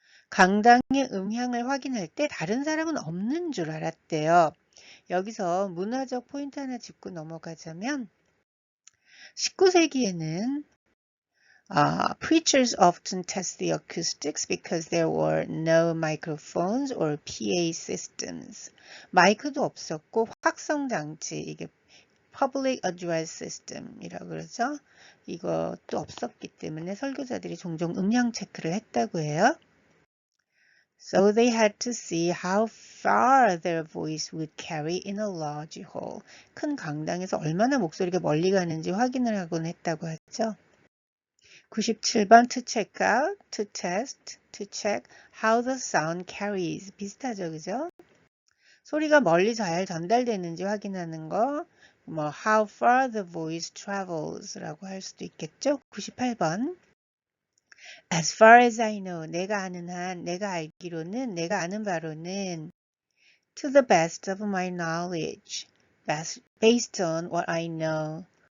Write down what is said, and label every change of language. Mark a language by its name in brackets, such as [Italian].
[Korean] 강당의 음향을 확인할 때 다른 사람은 없는 줄 알았대요. 여기서 문화적 포인트 하나 짚고 넘어가자면 19세기에는 [English] Preachers often test the acoustics because there were no microphones or PA systems. [Korean] 마이크도 없었고 확성 장치, 이게 Public Address System이라고 그러죠. 이것도 없었기 때문에 설교자들이 종종 음량 체크를 했다고 해요. [English] So they had to see how far their voice would carry in a large hall. [Korean] 큰 강당에서 얼마나 목소리가 멀리 가는지 확인을 하곤 했다고 하죠. [English] 97번 to check out, to test, to check how the sound carries. [Korean] 비슷하죠, 그죠? 소리가 멀리 잘 전달되는지 확인하는 거, 뭐 [English] how far the voice travels [Korean] 라고 할 수도 있겠죠. [English] 98번 As far as I know, [Korean] 내가 아는 한, 내가 알기로는, 내가 아는 바로는 [English] to the best of my knowledge, based on what I know.